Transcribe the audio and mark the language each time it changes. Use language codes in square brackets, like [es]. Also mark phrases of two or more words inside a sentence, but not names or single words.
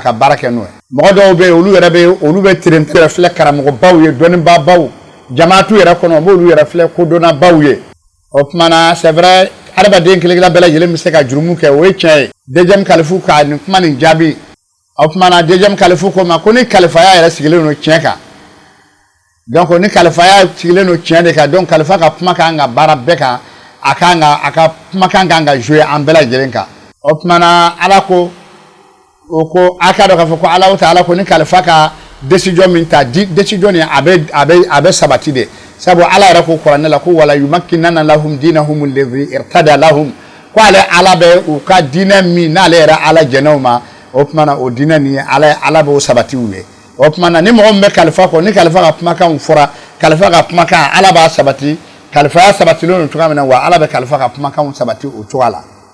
[bm] ka baara kɛ n'o ye mɔgɔ dɔw bɛ yen olu bɛ terentɛ filɛ karamɔgɔbaw ye dɔnnibaabaw jamaatu yɛrɛ kɔnɔ b'olu yɛrɛ filɛ kodɔnnabaw ye o tuma na [fr] c'est vrai [bm] adamaden kelen-kelen bɛɛ lajɛlen bɛ se ka jurumu kɛ o ye tiɲɛ ye deuxième kalifu ka nin kuma nin jaabi o tuma na deuxième kalifu ko ma ko ni kalifaya yɛrɛ sigilen don tiɲɛ kan donc ni kalifaya sigilen don tiɲɛ de kan donc kalifa ka kuma kan ka baara bɛɛ kan a ka kumakan kan ka jouer an bɛɛ lajɛlen kan o tumana ala ko o ko aka do ka fɔ ko ala ta'ala ko ni kalifa ka décision min ta décision ni abe sabati de sabu ala yɛrɛ ko kuranɛ la ko [ar] وليمكنن لهم دينهم الذي ارتضى لهم [bm] ko ala bɛ u ka diinɛ min n'ale yɛrɛ ala jɛnɛw ma o tumana o diinɛ ni ala b'o sabati u ye o tumana ni mɔgɔ min bɛ kalifa kɔ ni kalifa ka kumakanw fɔra kalifa ka kumakan ala b'a sabati kalifaya sabatilen don cogoya min na wa ala bɛ kalifa ka kumakanw sabati o cogoya la